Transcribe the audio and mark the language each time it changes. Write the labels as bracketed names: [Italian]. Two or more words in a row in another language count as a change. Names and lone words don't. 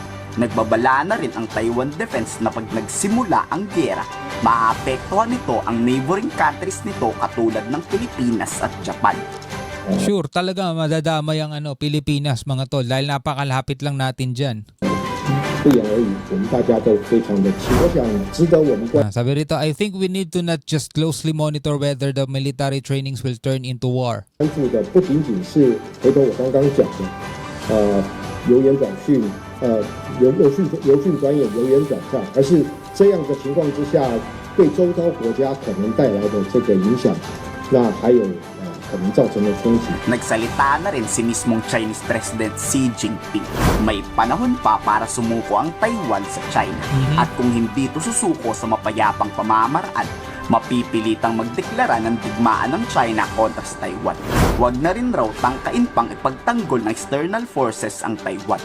[Filipino] Nagbabala na rin ang Taiwan Defense na pag nagsimula ang gera, maapektuhan nito ang [English] neighboring countries [Filipino] nito katulad ng Pilipinas at Japan. Sure, talaga madadamay ang Pilipinas mga tol dahil napakalapit lang natin dyan. Sabi rito, [English] I think we need to not just closely monitor whether the military trainings will turn into war. [Chinese] 油盐短讯由训转演、由严转战，而是这样的情况之下，对周遭国家可能带来的这个影响，那还有可能造成的冲击。 [Filipino] Nagsalita na rin si mismong [English] Chinese President [Filipino] Xi Jinping. May panahon pa para sumuko ang Taiwan sa China. At kung hindi ito susuko sa mapayapang pamamaraan, mapipilitang magdeklara ng digmaan ng China kontra sa Taiwan. Huwag na rin raw tangkain pang ipagtanggol ng [English] external forces [Filipino] ang Taiwan.